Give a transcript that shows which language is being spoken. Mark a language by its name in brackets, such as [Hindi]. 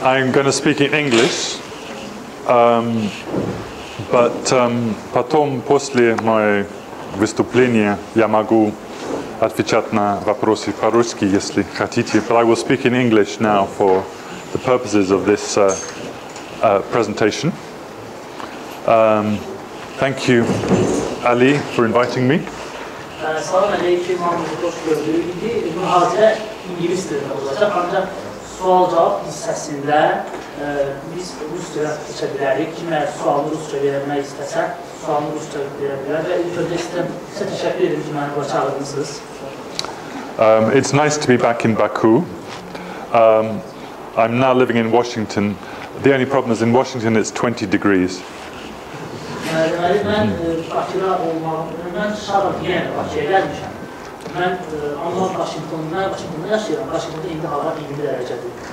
[English] I'm going to speak in English, but [Russian] потом, после моего выступления, я могу отвечать на вопросы по-русски, если хотите. [English] But I will speak in English now for the purposes of this presentation. Thank you, Ali, for inviting me. [Azerbaijani] Salam aleyküm, hamınızı xoş gördük. İndi mühazirə ingilis dilində olacaq, ancaq sual-cavab hissəsində biz rus dilə keçə bilərik. Kim əgər sualını rusca vermək istəsə, sualını rusca verə bilər və ilk öncə sizə təşəkkür edirəm ki, məni bura çağırdınız. [English] It's nice to be back in Baku. I'm now living in Washington. The only problem is in Washington it's 20 degrees. [Azerbaijani] Deməli, mən Bakıda olmağım, mən şahım yenə Bakıya gəlmişəm. Mən Alman Vaşinqtonda yaşayıram. Vaşinqtonda indi hava 20 dərəcədir.